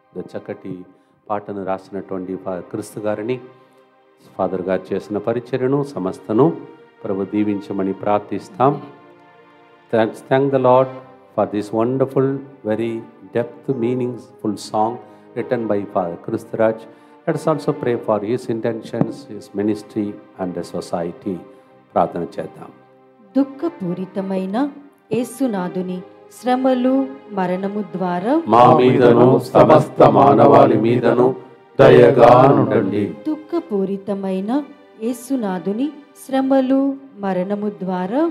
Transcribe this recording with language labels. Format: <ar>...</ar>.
<te>చక్కటి పాటను రాసినటువంటి క్రీస్తు గారిని, ఫాదర్ గారు చేసిన పరిచర్యను సమస్తను ప్రభు దీవించమని ప్రార్థిస్తాం.</te> <en>Thank the Lord for this wonderful, very depth, meaningful song written by Father Kristuraj. Let us also pray for his intentions, his ministry and the society.</en> <te>ప్రార్థన చేద్దాం. దుఃఖపూరితమైన యేసునాథుని శ్రమలు మరణము ద్వారా మా మీదను సమస్త మానవాళి మీదను దయగా నుండండి. దుఃఖపూరితమైన యేసునాథుని శ్రమలు మరణము ద్వారా</te>